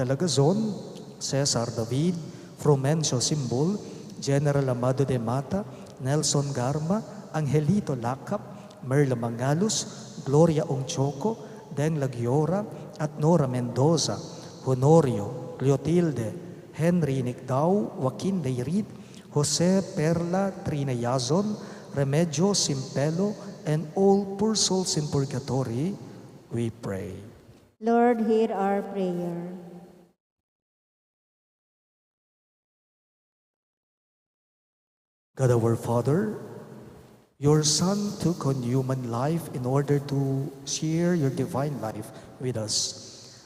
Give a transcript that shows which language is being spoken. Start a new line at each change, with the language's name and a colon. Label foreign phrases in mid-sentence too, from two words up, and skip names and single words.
Pampanga: Lagazon, Cesar David, Frumencio Simbol, General Amado de Mata, Nelson Garma, Angelito Lakap, Merla Mangalus, Gloria Ongchoco, Den Lagiora, at Nora Mendoza, Honorio, Cleotilde, Henry Nicdao, Joaquin Leirid, Jose Perla Trinayazon, Remedio Simpelo,
English: and all poor souls in purgatory, we pray. Lord, hear our prayer. God our Father, your Son took on human life in order to share your divine life with us.